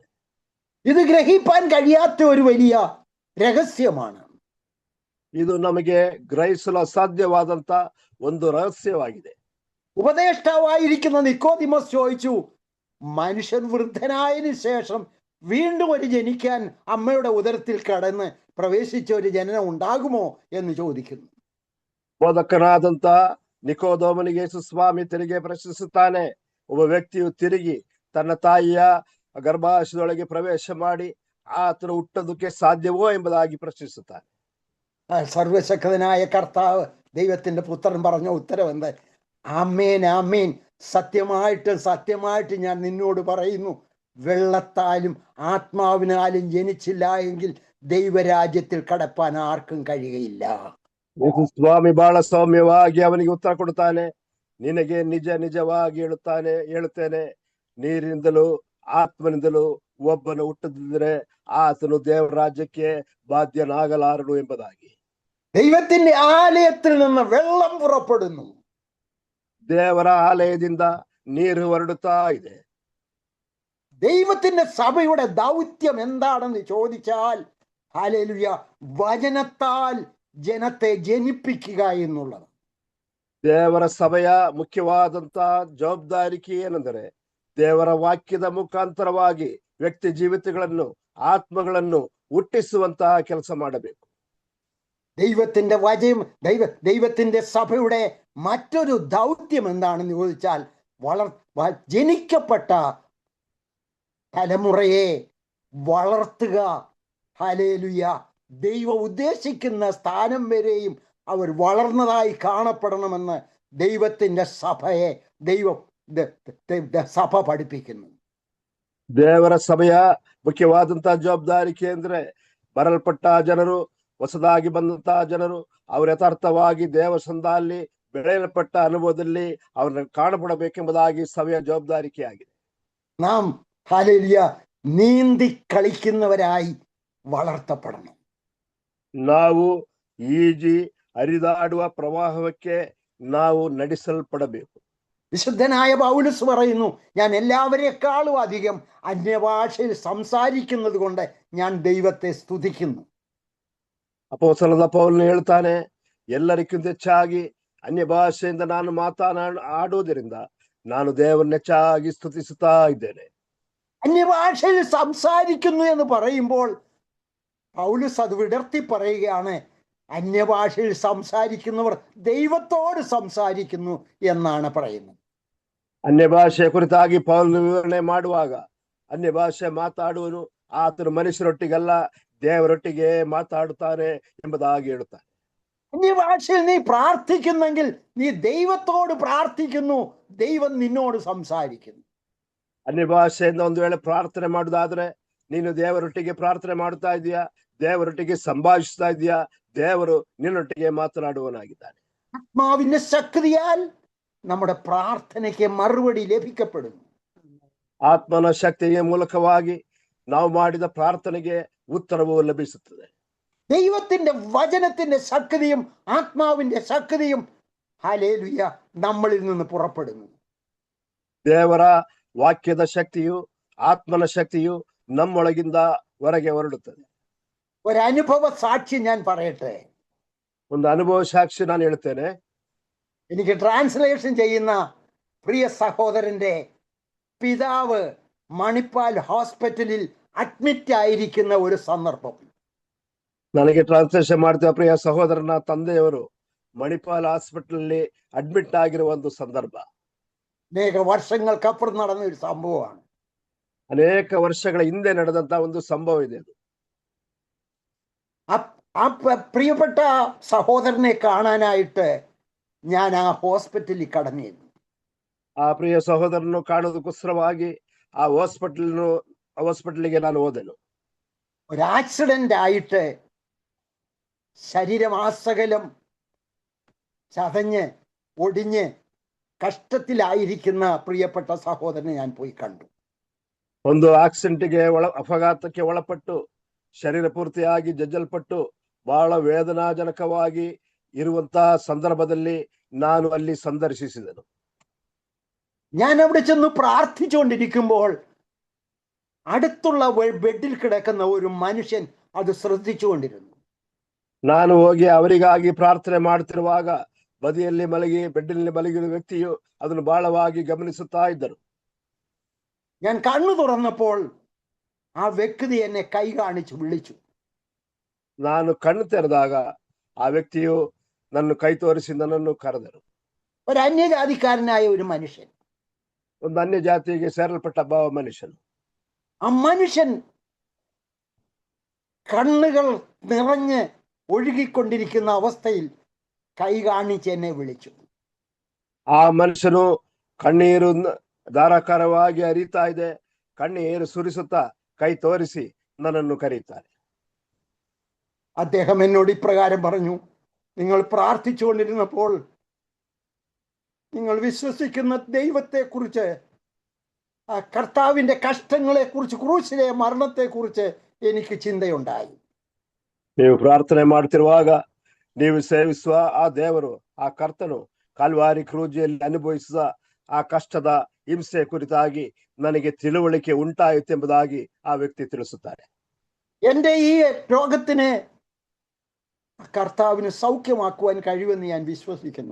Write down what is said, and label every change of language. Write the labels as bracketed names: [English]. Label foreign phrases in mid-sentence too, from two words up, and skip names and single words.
[Malayalam] ഇത് ഗ്രഹിപ്പാൻ കഴിയാത്ത ഒരു വലിയ രഹസ്യമാണ്. [Kannada] ಇದು ನಮಗೆ ಗ್ರಹಿಸಲು ಅಸಾಧ್ಯವಾದಂತ ಒಂದು ರಹಸ್ಯವಾಗಿದೆ. [Malayalam] ഉപദേഷ്ടാവായിരിക്കുന്ന നിക്കോദിമോസ് ചോദിച്ചു, മനുഷ്യൻ വൃദ്ധനായതിനു ശേഷം വീണ്ടും ഒരു ജനിക്കാൻ അമ്മയുടെ ഉദരത്തിൽ കടന്ന് പ്രവേശിച്ച ഒരു ജനനം ഉണ്ടാകുമോ എന്ന് ചോദിക്കുന്നു. [Kannada] ಬೋಧಕನಾದಂತ ನಿಕೋದೇಮನಿಗೆ ಯೇಸು ಸ್ವಾಮಿ ತಿರುಗಿ ಪ್ರಶ್ನಿಸುತ್ತಾನೆ, ಒಬ್ಬ ವ್ಯಕ್ತಿಯು ತಿರುಗಿ ತನ್ನ ತಾಯಿಯ ಗರ್ಭಾಶಯದೊಳಗೆ ಪ್ರವೇಶ ಮಾಡಿ ಆತನು ಹುಟ್ಟೋದಕ್ಕೆ ಸಾಧ್ಯವೋ ಎಂಬುದಾಗಿ ಪ್ರಶ್ನಿಸುತ್ತಾನೆ. [Malayalam] സർവശക്തനായ കർത്താവ് ദൈവത്തിന്റെ പുത്രൻ പറഞ്ഞ ഉത്തരം എന്താ? ആമേൻ ആമേൻ, സത്യമായിട്ട് ഞാൻ നിന്നോട് പറയുന്നു, വെള്ളത്താലും ആത്മാവിനാലും ജനിച്ചില്ല എങ്കിൽ ദൈവരാജ്യത്തിൽ കടപ്പാൻ ആർക്കും കഴിയുകയില്ല. [Kannada] ಯೇಸು ಸ್ವಾಮಿ ಬಹಳ ಸೌಮ್ಯವಾಗಿ ಅವನಿಗೆ ಉತ್ತರ ಕೊಡುತ್ತಾನೆ, ನಿನಗೆ ನಿಜವಾಗಿ ಹೇಳುತ್ತೇನೆ, ನೀರಿನಿಂದಲೂ ಆತ್ಮನಿಂದಲೂ ಒಬ್ಬನು ಹುಟ್ಟದಿದ್ದರೆ ಆತನು ದೇವರ ರಾಜ್ಯಕ್ಕೆ ಬಾಧ್ಯನಾಗಲಾರನು ಎಂಬುದಾಗಿ. [Malayalam] ദൈവത്തിന്റെ ആലയത്തിൽ നിന്ന് വെള്ളം പുറപ്പെടുന്നു. [Kannada] ದೇವರ ಆಲಯದಿಂದ ನೀರು ಹೊರಡುತ್ತಾ ಇದೆ. [Malayalam] ദൈവത്തിന്റെ സഭയുടെ ദൗത്യം എന്താണെന്ന് ചോദിച്ചാൽ, ഹല്ലേലൂയ, വചനത്താൽ ജനത്തെ ജനിപ്പിക്കുക എന്നുള്ളത്. [Kannada] ದೇವರ ಸಭೆಯ ಮುಖ್ಯವಾದಂತ ಜವಾಬ್ದಾರಿಕೆ ಏನೆಂದರೆ ದೇವರ ವಾಕ್ಯದ ಮುಖಾಂತರವಾಗಿ ವ್ಯಕ್ತಿ ಜೀವಿತಗಳನ್ನು ആത്മಗಳನ್ನು ಹುಟ್ಟಿಸುವಂತಹ ಕೆಲಸ ಮಾಡಬೇಕು. [Malayalam] ദൈവത്തിന്റെ സഭയുടെ മറ്റൊരു ദൗത്യം എന്താണെന്ന് ചോദിച്ചാൽ, ജനിക്കപ്പെട്ട തലമുറയെ വളർത്തുക. ഹല്ലേലൂയ, ദൈവം ഉദ്ദേശിക്കുന്ന സ്ഥാനം വരെയും അവർ വളർന്നതായി കാണപ്പെടണമെന്ന് ദൈവത്തിന്റെ സഭ പഠിപ്പിക്കുന്നു. [Kannada] ದೇವರ ಸಭೆಯ ಮುಖ್ಯವಾದಂತಹ ಜವಾಬ್ದಾರಿಕೆ ಅಂದ್ರೆ ಬರಲ್ಪಟ್ಟ ಜನರು, ಹೊಸದಾಗಿ ಬಂದಂತಹ ಜನರು, ಅವರು ಯಥಾರ್ಥವಾಗಿ ದೇವಸಂದಲ್ಲಿ ಬೆಳೆಯಲ್ಪಟ್ಟ ಅನುಭವದಲ್ಲಿ ಅವ್ರನ್ನ ಕಾಣಪಡಬೇಕೆಂಬುದಾಗಿ ಸಭೆಯ ಜವಾಬ್ದಾರಿಕೆಯಾಗಿದೆ. [Malayalam] നാം ഹല്ലേലൂയ നീന്തി കളിക്കുന്നവരായി വളർത്തപ്പെടണം. [Kannada] ನಾವು ಈಜಿ ಹರಿದಾಡುವ ಪ್ರವಾಹಕ್ಕೆ ನಾವು ನಡೆಸಲ್ಪಡಬೇಕು. [Malayalam] വിശുദ്ധനായ പൗലോസ് പറയുന്നു, ഞാൻ എല്ലാവരെക്കാളും അധികം അന്യഭാഷയിൽ സംസാരിക്കുന്നത് കൊണ്ട് ഞാൻ ദൈവത്തെ സ്തുതിക്കുന്നു. [Kannada] ಅಪೊಸ್ತಲನಾದ ಪೌಲನು ಹೇಳ್ತಾನೆ, ಎಲ್ಲರಿಗಿಂತ ಹೆಚ್ಚಾಗಿ ಅನ್ಯ ಭಾಷೆಯಿಂದ ನಾನು ಆಡುವುದರಿಂದ ನಾನು ದೇವರನ್ನ ಹೆಚ್ಚಾಗಿ ಸ್ತುತಿಸುತ್ತಾ ಇದ್ದೇನೆ. [Malayalam] അന്യഭാഷയിൽ സംസാരിക്കുന്നു എന്ന് പറയുമ്പോൾ പൗലോസ് അത് വിടർത്തി പറയുകയാണ്, അന്യഭാഷയിൽ സംസാരിക്കുന്നവർ ദൈവത്തോട് സംസാരിക്കുന്നു എന്നാണ് പറയുന്നത്. [Kannada] ಅನ್ಯಭಾಷೆ ಕುರಿತಾಗಿ ಪೌಲನು ವಿವರಣೆ ಮಾಡುವಾಗ, ಅನ್ಯಭಾಷೆ ಮಾತಾಡುವನು ಆತನು ಮನುಷ್ಯರೊಟ್ಟಿಗಲ್ಲ ದೇವರೊಟ್ಟಿಗೆ ಮಾತಾಡುತ್ತಾನೆ ಎಂಬುದಾಗಿ ಹೇಳುತ್ತಾನೆ. [Malayalam] അന്യഭാഷയിൽ നീ പ്രാർത്ഥിക്കുന്നെങ്കിൽ നീ ദൈവത്തോട് പ്രാർത്ഥിക്കുന്നു, ദൈവം നിന്നോട് സംസാരിക്കുന്നു. [Kannada] ಅನ್ಯಭಾಷೆಯಿಂದ ಒಂದು ವೇಳೆ ಪ್ರಾರ್ಥನೆ ಮಾಡುವುದಾದ್ರೆ ನೀನು ದೇವರೊಟ್ಟಿಗೆ ಪ್ರಾರ್ಥನೆ ಮಾಡುತ್ತಾ ಇದೀಯಾ, ದೇವರೊಟ್ಟಿಗೆ ಸಂಭಾಷಿಸ್ತಾ ಇದೀಯಾ, ದೇವರು ನಿನ್ನೊಟ್ಟಿಗೆ ಮಾತನಾಡುವನಾಗಿದ್ದಾನೆ. [Malayalam] ആത്മാവിന്റെ ശക്തിയാൽ നമ്മുടെ പ്രാർത്ഥനയ്ക്ക് മറുപടി ലഭിക്കപ്പെടുന്നു. [Kannada] ಆತ್ಮನ ಶಕ್ತಿಯ ಮೂಲಕವಾಗಿ ನಾವು ಮಾಡಿದ ಪ್ರಾರ್ಥನೆಗೆ ಉತ್ತರವು ಲಭಿಸುತ್ತದೆ. [Malayalam] ദൈവത്തിന്റെ വചനത്തിന്റെ ശക്തിയും ആത്മാവിന്റെ ശക്തിയും ഹല്ലേലൂയ നമ്മളിൽ നിന്ന് പുറപ്പെടുന്നു. [Kannada] ದೇವರ ವಾಕ್ಯದ ಶಕ್ತಿಯು ಆತ್ಮನ ಶಕ್ತಿಯು ನಮ್ಮೊಳಗಿಂದ ಹೊರಗೆ ಹೊರಡುತ್ತದೆ. [Malayalam] ഒരനുഭവ സാക്ഷി ഞാൻ പറയട്ടെ. [Kannada] ಒಂದು ಅನುಭವ ಸಾಕ್ಷಿ ನಾನು ಹೇಳ್ತೇನೆ. [Malayalam] എനിക്ക് ട്രാൻസ്ലേഷൻ ചെയ്യുന്ന പ്രിയ സഹോദരന്റെ പിതാവ് മണിപ്പാൽ ഹോസ്പിറ്റലിൽ അഡ്മിറ്റ് ആയിരിക്കുന്ന ഒരു സന്ദർഭം. [Kannada] ನನಗೆ ಟ್ರಾನ್ಸ್ಲೇಷನ್ ಮಾಡ್ತೀವ ಪ್ರಿಯ ಸಹೋದರನ ತಂದೆಯವರು ಮಣಿಪಾಲ್ ಹಾಸ್ಪಿಟಲ್ ಅಲ್ಲಿ ಅಡ್ಮಿಟ್ ಆಗಿರುವ ಒಂದು ಸಂದರ್ಭ. [Malayalam] അനേക വർഷങ്ങൾക്കപ്പുറം നടന്ന ഒരു സംഭവമാണ്. [Kannada] ಅನೇಕ ವರ್ಷಗಳ ಹಿಂದೆ ನಡೆದಂತ ಒಂದು ಸಂಭವ ಇದೆ. [Malayalam] ആ പ്രിയപ്പെട്ട സഹോദരനെ കാണാനായിട്ട് ഞാൻ ആ ഹോസ്പിറ്റലിൽ കടന്നിരുന്നു. [Kannada] ಆ ಪ್ರಿಯ ಸಹೋದರನ್ನು ಕಾಣೋದಕ್ಕೋಸ್ಕರವಾಗಿ ಆ ಹಾಸ್ಪಿಟಲ್ಗೆ ನಾನು ಹೋದೆನು. [Malayalam] ഒരു ആക്സിഡന്റ് ആയിട്ട് ശരീരമാസകലം ചതഞ്ഞ് ഒടിഞ്ഞ് കഷ്ടത്തിലായിരിക്കുന്ന പ്രിയപ്പെട്ട സഹോദരനെ ഞാൻ പോയി കണ്ടു. [Kannada] ಒಂದು ಆಕ್ಸಿಡೆಂಟ್ಗೆ ಅಪಘಾತಕ್ಕೆ ಒಳಪಟ್ಟು ಶರೀರ ಪೂರ್ತಿಯಾಗಿ ಜಜ್ಜಲ್ಪಟ್ಟು ಬಹಳ ವೇದನಾಜನಕವಾಗಿ ಇರುವಂತಹ ಸಂದರ್ಭದಲ್ಲಿ ನಾನು ಅಲ್ಲಿ ಸಂದರ್ಶಿಸಿದೆನು. [Malayalam] ഞാൻ അവിടെ ചെന്ന് പ്രാർത്ഥിച്ചുകൊണ്ടിരിക്കുമ്പോൾ അടുത്തുള്ള ബെഡിൽ കിടക്കുന്ന ഒരു മനുഷ്യൻ അത് ശ്രദ്ധിച്ചുകൊണ്ടിരുന്നു. [Kannada] ನಾನು ಹೋಗಿ ಅವರಿಗಾಗಿ ಪ್ರಾರ್ಥನೆ ಮಾಡುತ್ತಿರುವಾಗ ಬದಿಯಲ್ಲಿ ಮಲಗಿ ಬೆಡ್ಡಿನಲ್ಲಿ ಮಲಗಿರುವ ವ್ಯಕ್ತಿಯು ಅದನ್ನು ಬಹಳವಾಗಿ ಗಮನಿಸುತ್ತಾ ಇದ್ದರು. [Malayalam] ഞാൻ കണ്ണു തുറന്നപ്പോൾ ആ വ്യക്തി എന്നെ കൈ കാണിച്ചു വിളിച്ചു. [Kannada] ನಾನು ಕಣ್ಣು ತೆರೆದಾಗ ಆ ವ್ಯಕ್ತಿಯು ನನ್ನ ಕೈ ತೋರಿಸಿ ನನ್ನನ್ನು ಕರೆದರು. [Malayalam] ഒരു അന്യജാതിക്കാരനായ ഒരു മനുഷ്യൻ, [Kannada] ಒಂದು ಅನ್ಯ ಜಾತಿಗೆ ಸೇರಲ್ಪಟ್ಟ ಮನುಷ್ಯನು. [Malayalam] ആ മനുഷ്യൻ കണ്ണുകൾ നിറഞ്ഞ് ഒഴുകിക്കൊണ്ടിരിക്കുന്ന അവസ്ഥയിൽ കൈ കാണിച്ച് എന്നെ വിളിച്ചു. [Kannada] ಆ ಮನುಷ್ಯನು ಕಣ್ಣೀರು ಧಾರಾಕಾರವಾಗಿ ಹರಿತಾ ಇದೆ, ಕಣ್ಣೀರು ಸುರಿಸುತ್ತಾ ಕೈ ತೋರಿಸಿ ನನ್ನನ್ನು ಕರೀತಾರೆ. [Malayalam] അദ്ദേഹം എന്നോട് ഇപ്രകാരം പറഞ്ഞു, നിങ്ങൾ പ്രാർത്ഥിച്ചുകൊണ്ടിരുന്നപ്പോൾ നിങ്ങൾ വിശ്വസിക്കുന്ന ദൈവത്തെക്കുറിച്ച്, ആ കർത്താവിൻ്റെ കഷ്ടങ്ങളെക്കുറിച്ച്, ക്രൂശിലെ മരണത്തെക്കുറിച്ച് എനിക്ക് ചിന്തയുണ്ടായി. [Kannada] ನೀವು ಪ್ರಾರ್ಥನೆ ಮಾಡ್ತಿರುವಾಗ ನೀವು ಸೇವಿಸುವ ಆ ದೇವರು, ಆ ಕರ್ತನು ಕಾಲ್ವಾರಿ ಕ್ರೂಜಿಯಲ್ಲಿ ಅನುಭವಿಸಿದ ಆ ಕಷ್ಟದ ಹಿಂಸೆ ಕುರಿತಾಗಿ ನನಗೆ ತಿಳುವಳಿಕೆ ಉಂಟಾಯಿತೆಂಬುದಾಗಿ ಆ ವ್ಯಕ್ತಿ ತಿಳಿಸುತ್ತಾರೆ. [Malayalam] എൻ്റെ ഈ രോഗത്തിന് കർത്താവിന് സൗഖ്യമാക്കുവാൻ കഴിയുമെന്ന് ഞാൻ വിശ്വസിക്കുന്നു.